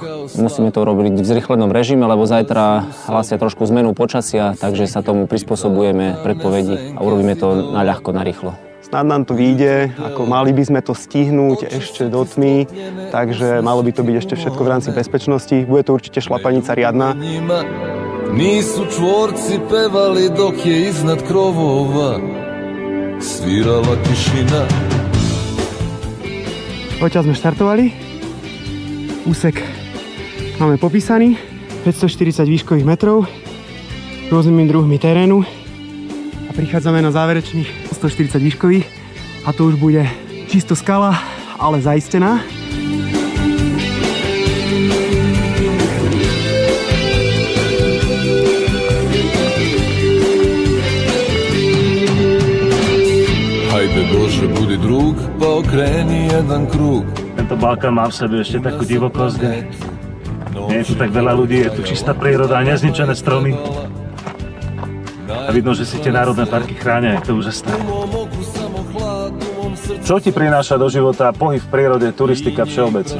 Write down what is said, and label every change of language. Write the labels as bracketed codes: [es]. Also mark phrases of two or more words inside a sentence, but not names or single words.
[sk] Musíme to robiť v zrýchlenom režime, lebo zajtra hlasia trošku zmenu počasia, takže sa tomu prispôsobujeme predpovedi a urobíme to na ľahko, na rýchlo. Snad nám to vyjde, ako mali by sme to stihnúť ešte do tmy, takže malo by to byť ešte všetko v rámci bezpečnosti. Bude to určite šlapanica riadna. [sr] Nisu čvorci pevali dok je iznad krovova svirala tišina. [sk] Odtiaľ sme štartovali. Úsek máme popísaný. 540 výškových metrov rôznymi druhmi terénu. A prichádzame na záverečných 140 výškových a to už bude čisto skala, ale zaistená. [sr] Hajde Bože, budi drug, pa okreni jeden krug. [sk] Tento Balkán má v sebe ešte takú divokosť. Nie je tu tak veľa ľudí, je tu čistá príroda a nezničené stromy. A vidno, že si tie národné parky chránia, je to úžasné. Čo ti prináša do života pohyb v prírode, turistika všeobecne?